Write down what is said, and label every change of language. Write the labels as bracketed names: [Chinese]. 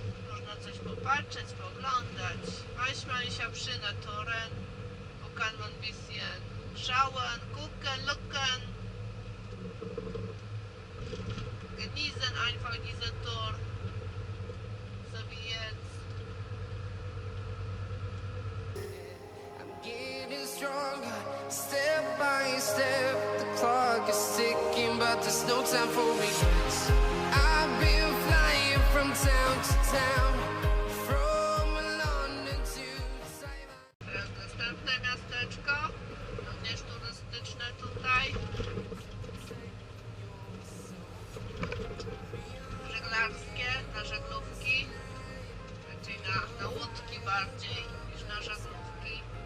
[Polish] Można coś popatrzeć, pooglądać. [German] Manchmal ich habe schöne Touren, wo kann man ein bisschen schauen, gucken, lucken. Genießen einfach diese Tour. So wie jetzt. [English] I'm getting stronger, step by step. The clock is ticking, but there's no time for regrets. I've been flying from town to town, from London to Taiwan. [Polish] Teraz następne miasteczko, również turystyczne tutaj. Żeglarskie, na żeglówki, raczej na łódki bardziej niż na żeglówki.